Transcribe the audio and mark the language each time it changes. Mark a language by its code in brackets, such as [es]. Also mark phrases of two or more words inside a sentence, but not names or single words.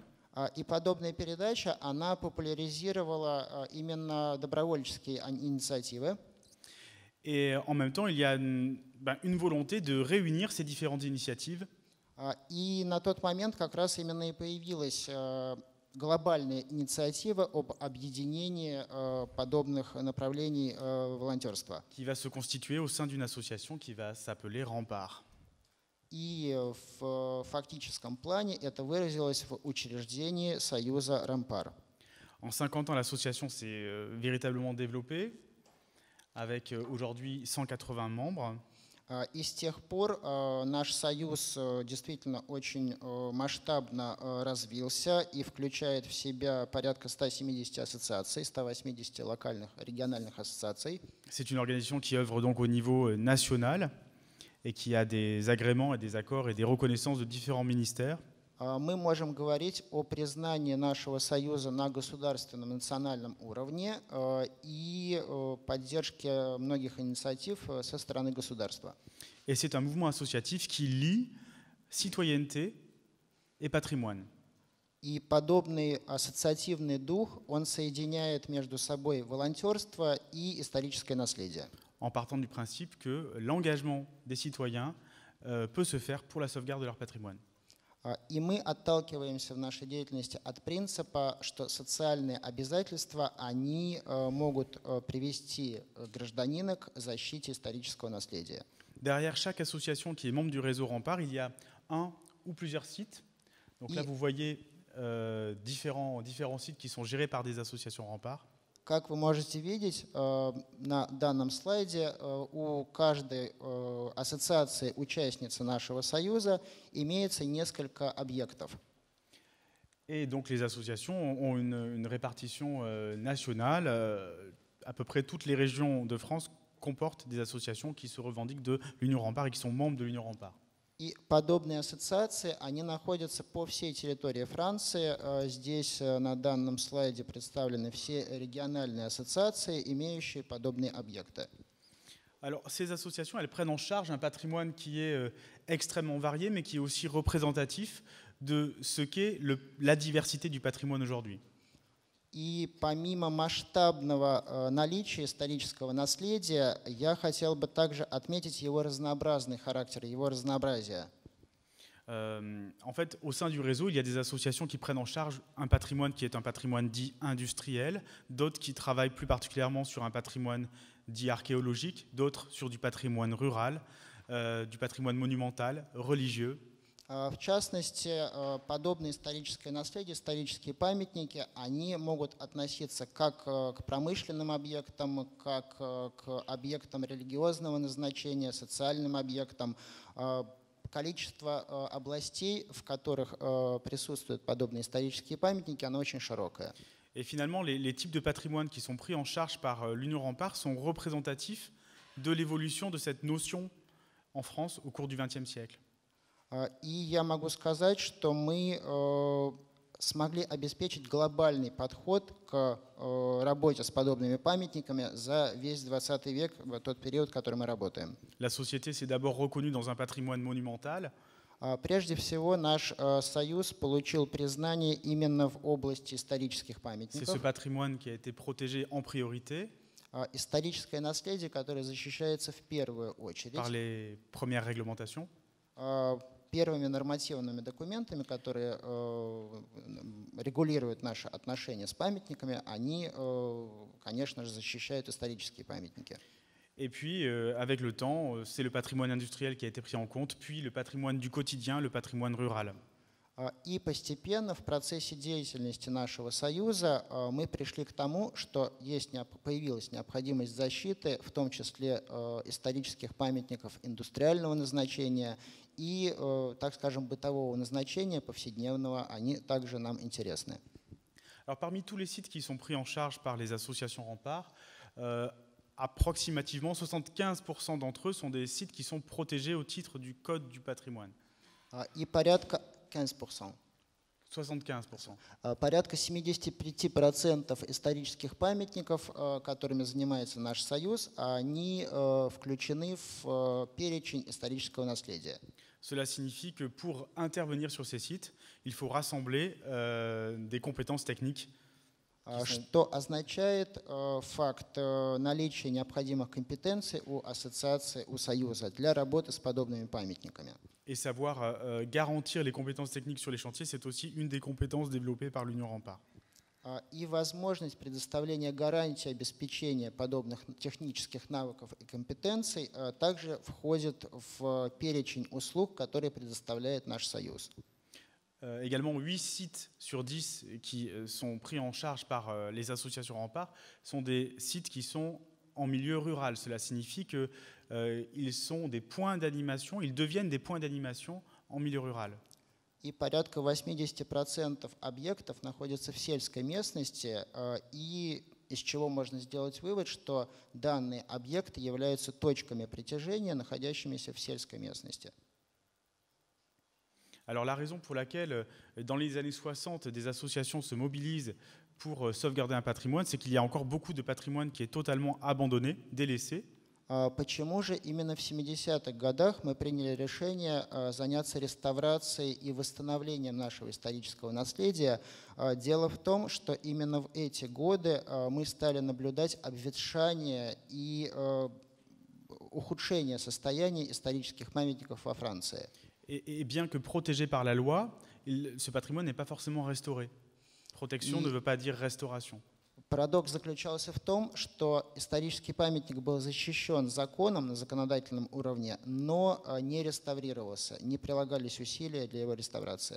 [ru] И подобная передача, она популяризировала именно добровольческие инициативы. [fr] Et en même temps, il y a une volonté de réunir ces différentes initiatives. [ru] И на тот момент как раз именно и появилась глобальная инициатива об объединении подобных направлений волонтерства. [fr] Qui va se constituer au sein d'une association qui va s'appeler Rempart. [ru] И в фактическом плане это выразилось в учреждении союза Ремпар. [fr] En 50 ans, l'association s'est véritablement développée, avec aujourd'hui 180 membres. [ru] И с тех пор наш союз действительно очень масштабно развился и включает в себя порядка 170 ассоциаций, 180 локальных, региональных ассоциаций. [fr] C'est une organisation qui œuvre donc au niveau national et qui a des agréments et des accords et des reconnaissances de différents ministères. [ru] Мы можем говорить о признании нашего союза на государственном национальном уровне и поддержке многих инициатив со стороны государства. [fr] Et c'est un mouvement associatif qui lie citoyenneté et patrimoine. [ru] И подобный ассоциативный дух, он соединяет между собой волонтерство и историческое наследие. [fr] En partant du principe que l'engagement des citoyens peut se faire pour la sauvegarde de leur patrimoine. [ru] И мы отталкиваемся в нашей деятельности от принципа, что социальные обязательства, они могут привести гражданина к защите исторического наследия. [fr] Derrière chaque association qui est membre du réseau Rempart, il y a un ou plusieurs sites. Donc là, vous voyez différents sites qui sont gérés par des associations Rempart. [ru] Как вы можете видеть на данном слайде, у каждой ассоциации участницы нашего союза имеется несколько объектов. [fr] Et donc les associations ont une répartition nationale. À peu près toutes les régions de France comportent des associations qui se revendiquent de l'Union Rempart et qui sont membres de l'Union Rempart. [ru] И подобные ассоциации, они находятся по всей территории Франции. Здесь на данном слайде представлены все региональные ассоциации, имеющие подобные объекты. [fr] Alors, ces associations, elles prennent en charge un patrimoine qui est extrêmement varié, mais qui est aussi représentatif de ce qu'est la diversité du patrimoine aujourd'hui. [ru] И помимо масштабного наличия исторического наследия, я хотел бы также отметить его разнообразный характер, его разнообразие. [fr] En fait, au sein du réseau, il y a des associations qui prennent en charge un patrimoine qui est un patrimoine dit industriel, d'autres qui travaillent plus particulièrement sur un patrimoine dit archéologique, d'autres sur du patrimoine rural, du patrimoine monumental, religieux. [ru] В частности, подобное историческое наследие, исторические памятники, они могут относиться как к промышленным объектам, как к объектам религиозного назначения, социальным объектам. Количество областей, в которых присутствуют подобные исторические памятники, оно очень широкое. [fr] Et finalement, les types de patrimoine qui sont pris en charge par l'Union Rempart sont représentatifs de l'évolution de cette notion en France au cours du XXe siècle. [ru] И я могу сказать, что мы смогли обеспечить глобальный подход к работе с подобными памятниками за весь 20 век, в тот период, в который мы работаем. [fr] La société s'est d'abord reconnue dans un patrimoine monumental. [ru] Прежде всего, наш союз получил признание именно в области исторических [fr] C'est ce [ru] памятников. [fr] patrimoine qui a été protégé en priorité [ru] Историческое наследие, которое защищается в первую [fr] par [ru] очередь [fr] les premières réglementations. [ru] первыми нормативными документами, которые регулируют наши отношения с памятниками, они, конечно же, защищают исторические памятники. [fr] Et puis, avec le temps, c'est le patrimoine industriel qui a été pris en compte, puis le patrimoine du quotidien, le patrimoine rural. [ru] И постепенно в процессе деятельности нашего союза мы пришли к тому, что появилась необходимость защиты, в том числе исторических памятников индустриального назначения и, так скажем, бытового назначения, повседневного, они также нам интересны. [fr] Alors, parmi tous les sites qui sont pris en charge par les associations Rempart, approximativement 75% d'entre eux sont des sites qui sont protégés au titre du Code du patrimoine. [ru] И порядка 15%. 75%. Порядка 75% исторических памятников, которыми занимается наш союз, они включены в перечень исторического наследия. [fr] Cela signifie que pour intervenir sur ces sites, il faut rassembler des compétences techniques. [ru] Что означает факт наличия необходимых компетенций у ассоциации, у союза для работы с подобными памятниками. [fr] Et savoir garantir les compétences techniques sur les chantiers, c'est aussi une des compétences développées par l'Union Rempart. [ru] И возможность предоставления гарантии обеспечения подобных технических навыков и компетенций также входит в перечень услуг, которые предоставляет наш союз. [fr] Également, 8 sites sur 10 qui sont pris en charge par les associations Rempart sont des sites qui sont en milieu rural. Cela signifie qu'ils sont des points d'animation, ils deviennent des points d'animation en milieu rural. [ru] И порядка 80% объектов находятся в сельской местности, и из чего можно сделать вывод, что данные объекты являются точками притяжения, находящимися в сельской местности. [fr] Alors la raison pour laquelle, dans les années 60, des associations se mobilisent pour sauvegarder un patrimoine, c'est qu'il y a encore beaucoup de patrimoine qui est totalement abandonné, délaissé. [ru] Почему же именно в 70-х годах мы приняли решение заняться реставрацией и восстановлением нашего исторического наследия? Дело в том, что именно в эти годы мы стали наблюдать обветшание и ухудшение состояния исторических памятников во Франции. [fr] Et bien que protégé par la loi, ce patrimoine n'est pas forcément restauré. Protection ne veut pas dire restauration. [ru] Парадокс заключался в том, что исторический памятник был защищен законом на законодательном уровне, но не реставрировался, не прилагались усилия для его реставрации.